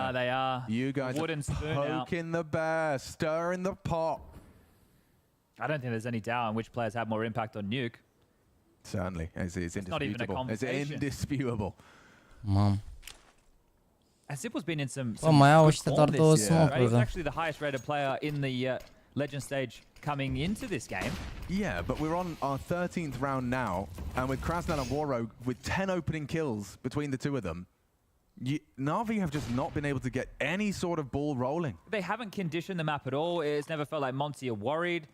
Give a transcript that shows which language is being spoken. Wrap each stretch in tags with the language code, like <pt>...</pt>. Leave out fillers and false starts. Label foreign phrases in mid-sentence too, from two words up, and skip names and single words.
<en>Yeah, they are. You guys are poking the bear, stirring the pot. I don't think there's any doubt on which players have more impact on Nuke. Certainly, it's indisputable. Not even a conversation. It's indisputable. Mom. And Simple's been in some</en> <ro>mai au ăștia doar două smoke-uri.</ro> <en>He's actually the highest rated player in the Legend stage coming into this game. Yeah, but we're on our 13th round now, and with Krasnal and Waro with 10 opening kills between the two of them, Na'Vi have just not been able to get any sort of ball rolling. They haven't conditioned the map at all. It's never felt like Monty are worried.</en>